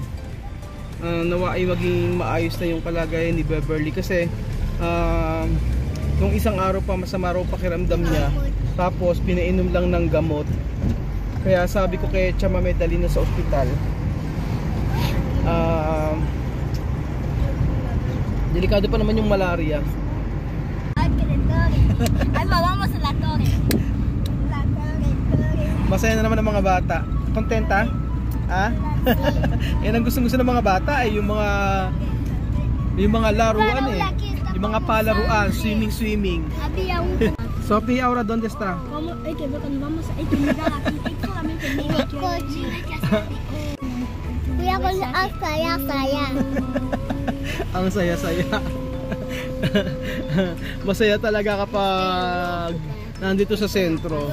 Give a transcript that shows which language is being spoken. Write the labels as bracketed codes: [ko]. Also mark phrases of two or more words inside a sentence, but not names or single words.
[tl] Nawa ay maging maayos na yung kalagayan ni Beverly kasi nung isang araw pa masama raw pakiramdam niya, tapos pinainom lang ng gamot. Kaya sabi ko kay Chamame, dali na sa ospital. Delikado pa naman yung malaria. Ay, [es] vamos a la torre. [tl] Masaya na naman ang mga bata. Kontenta? Ha? Yan ang gustong-gusto ng mga bata ay yung mga laruan yung mga palaruan, swimming. [es] Sophie, ahora ¿dónde está? [tl] Kuya ko ang saya-saya. Ang saya-saya. Masaya talaga kapag nandito sa sentro.